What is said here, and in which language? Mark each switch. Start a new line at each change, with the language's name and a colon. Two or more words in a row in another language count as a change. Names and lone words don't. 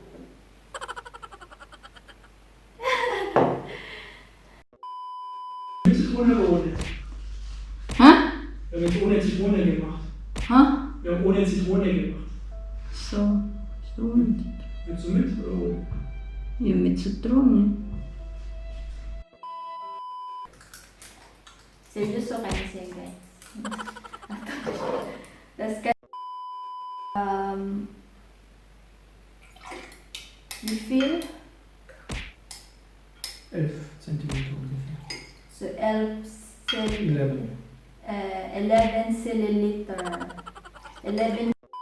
German: Mit Zitrone oder ohne? Hä? Wir haben jetzt ohne Zitrone gemacht. Hä? Wir haben ohne Zitrone gemacht. So, stimmt. Willst du mit oder ohne? Ja, mit Zitrone.
Cebuano: Seryoso kayo siya guys.
German: Das kann wie viel? 11 Zentimeter ungefähr. So 11 11. 11 milliliter. 11